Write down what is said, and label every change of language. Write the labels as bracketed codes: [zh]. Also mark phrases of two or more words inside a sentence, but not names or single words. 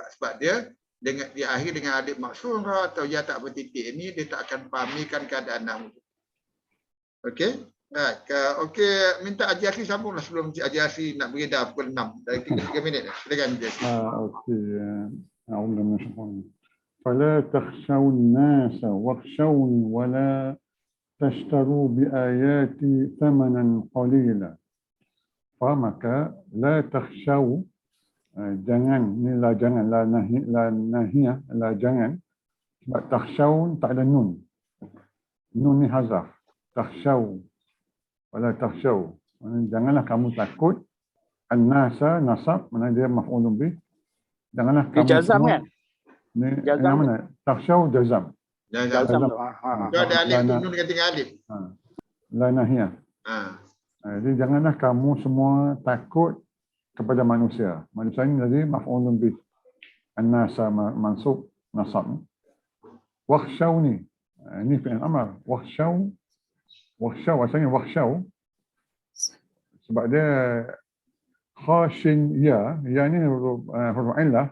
[ms] Sebab dia dengan diakhiri dengan alif maksura atau ya tak bertitik ni, dia tak akan pamirkan keadaan nahu. Okey? Okey, minta Haji Asri sambunglah sebelum Haji Asri nak beredar pukul 6. Dari 3 minit dah. Silakan Haji Asri. [ar] Okey. أعوذ بالله. فلا تخشوا الناس واخشون ولا تشتروا بآياتي ثمنا قليلا. [ms] Maka la takhshaw, jangan, ni la jangan, [ar] لا ناهية, [ms] la jangan. Sebab takhshaw tak ada nun. Nun ni hazaf. [ar] تخشوا ولا تخشوا. [ms] Janganlah kamu takut. [ar] الناس نصب, [ms] mana dia [ar] مفعول به. [ms] Janganlah Dia kamu jazam semua, kan? ni Jazam yang mana? Takhshaw jazam. Jazam tu. Kalau ada alif tu, nun dengan tinggal alif. [ar] لا ناهية. [ms] Jadi janganlah kamu semua takut kepada manusia. Manusia ini tadi [ar] مفعول به. الناس منصوب نصب. [ms] Wakhshawni. Ini [ar] فعل أمر. [ms] Wakhshaw asalnya wakhshaw. Sebab dia khashin ya ni huruf illah.